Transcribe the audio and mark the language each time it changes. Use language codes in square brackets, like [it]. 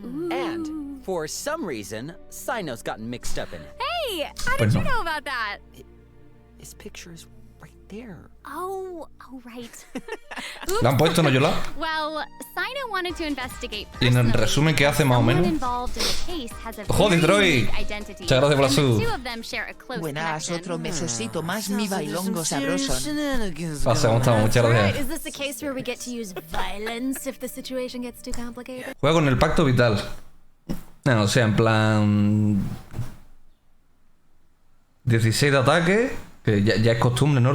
[en] And for some reason, Sino's gotten mixed up in it. Hey, how did you know about that? His picture is right there. Oh, right. [es] ¿La han puesto, no yo la? [en] Well, Sino wanted to investigate. [es] Y en el resumen que hace más o menos. ¡Joder, Troy! Muchas gracias por la sub. Buenas, otro mesecito más mi bailongo sabroso. Pasamos, estamos, muchas gracias. [en] Is this the case where we get to use violence if the situation gets too complicated? [es] Juega con el pacto vital. No, o sea, en plan... 16 de ataque, que ya es costumbre, ¿no?